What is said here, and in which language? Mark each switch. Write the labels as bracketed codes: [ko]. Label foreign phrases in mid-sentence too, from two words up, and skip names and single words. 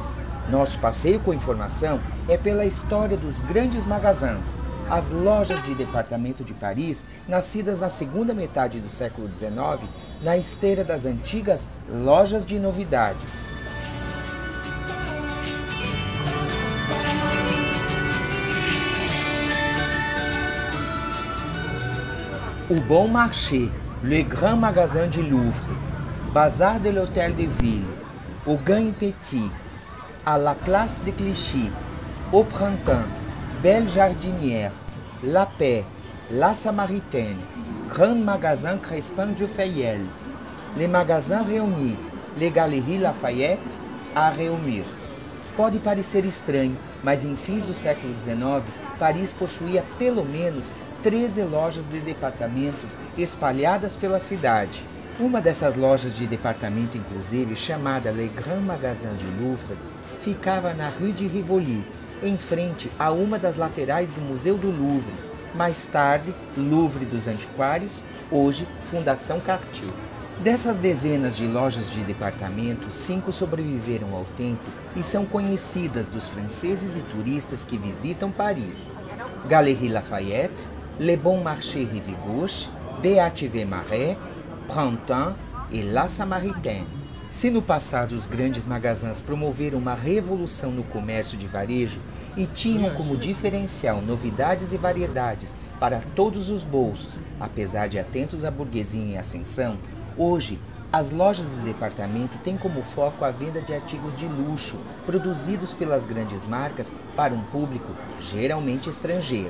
[pt] Nosso passeio com informação é pela história dos grandes magasins, as lojas de departamento de Paris, nascidas na segunda metade do século XIX, na esteira das antigas lojas de novidades. O Bon Marché, Le Grand Magasin du Louvre, Bazar de l'Hôtel de Ville, au Gain Petit, à la Place de Clichy, au Printemps, Belle Jardinière, La Paix, La Samaritaine, Grand Magasin Crespin de Fayel, les magasins réunis, les Galeries Lafayette, à Réaumur. Pode parecer estranho, mas em fins do século XIX, Paris possuía pelo menos 13 lojas de departamentos espalhadas pela cidade. Uma dessas lojas de departamento, inclusive, chamada Le Grand Magasin du Louvre, ficava na Rue de Rivoli, em frente a uma das laterais do Museu do Louvre, mais tarde Louvre dos Antiquários, hoje Fundação Cartier. Dessas dezenas de lojas de departamento, 5 sobreviveram ao tempo e são conhecidas dos franceses e turistas que visitam Paris: Galeries Lafayette, Le Bon Marché Rive Gauche, BHV Marais, Printemps e La Samaritaine. Se no passado os grandes magasins promoveram uma revolução no comércio de varejo e tinham como diferencial novidades e variedades para todos os bolsos, apesar de atentos à burguesia em ascensão, hoje as lojas de departamento têm como foco a venda de artigos de luxo produzidos pelas grandes marcas para um público geralmente estrangeiro.